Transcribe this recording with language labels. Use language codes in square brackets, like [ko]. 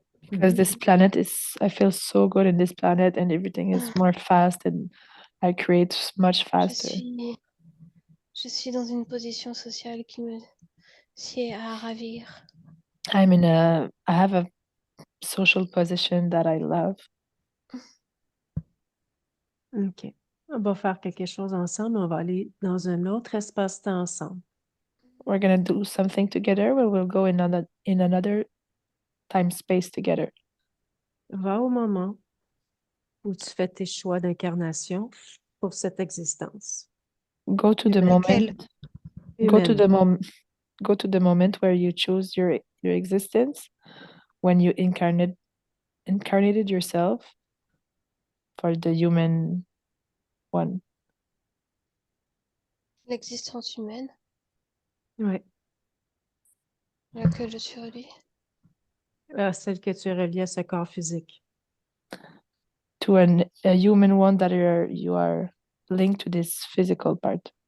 [en] Because this planet is, I feel so good in this planet and everything is more fast and I create much [fr] Je [en] faster. [fr] suis dans une position sociale qui me sied à ravir. [en] I have a social position that I love. OK. [fr] On va faire quelque chose ensemble. On va aller dans un autre espace-temps ensemble. [en] We're gonna do something together where we'll go in another time space together. [fr] Va au moment où tu fais tes choix d'incarnation pour cette existence. [en] Go to the [fr] Humaine. [en] moment. [fr] Humaine. [en] Go to the moment where you choose your existence when you incarnated yourself for the human one. [fr] L'existence humaine Oui. à laquelle je suis reliée. Celle que tu es reliée à ce corps physique. [en] To a human one that you are linked to this physical part.